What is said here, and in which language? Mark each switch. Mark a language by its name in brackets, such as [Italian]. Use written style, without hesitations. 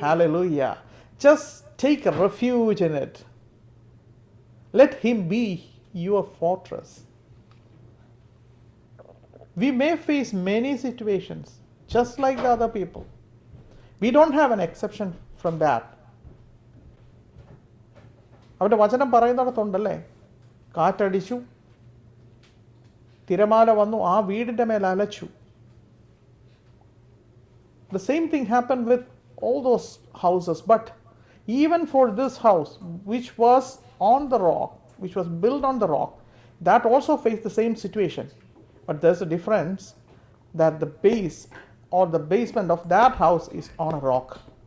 [English] Hallelujah. Just take a refuge in it. Let Him be your fortress. We may face many situations just like the other people. We don't have an exception from that. [Malayalam] അവൻ്റെ വചനം പറയുന്നിടത്തുണ്ടല്ലേ, കാറ്റടിച്ചു, തിരമാല വന്നു, ആ വീടിൻ്റെ മേൽ അലച്ചു. [English] The same thing happened with all those houses, but even for this house, which was on the rock, which was built on the rock, that also faced the same situation. But there's a difference that the base or the basement of that house is on a rock.